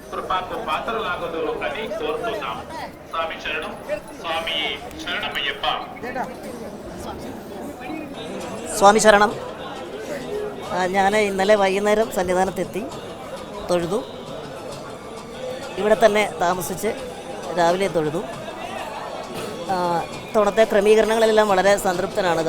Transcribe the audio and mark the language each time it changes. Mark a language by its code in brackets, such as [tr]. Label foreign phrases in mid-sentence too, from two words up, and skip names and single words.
[te] మాకు పాత్రలాగదు అని కోరుతున్నాం. స్వామి శరణం. స్వామి శరణమయ్యప్ప. [ml] സ്വാമി ശരണം. ഞാൻ ഇന്നലെ വൈകുന്നേരം സന്നിധാനത്തെത്തി, തൊഴുതു. ഇവിടെ തന്നെ താമസിച്ച് രാവിലെ തൊഴുതു. ഇത്തവണത്തെ ക്രമീകരണങ്ങളെല്ലാം വളരെ സംതൃപ്തനാണ്.